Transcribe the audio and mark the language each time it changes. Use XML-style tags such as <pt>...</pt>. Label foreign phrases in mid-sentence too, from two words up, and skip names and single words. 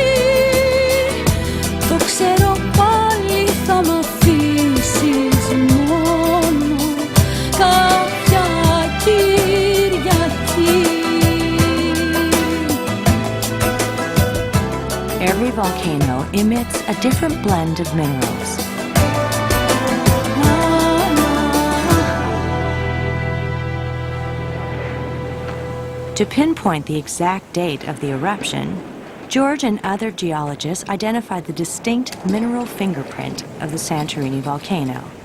<el>Το ξέρω πάλι θα μ' αφήσεις μόνο κάποια Κυριακή.</el> <en>volcano emits a different blend of minerals. To pinpoint the exact date of the eruption, George and other geologists identified the distinct mineral fingerprint of the Santorini volcano.</en>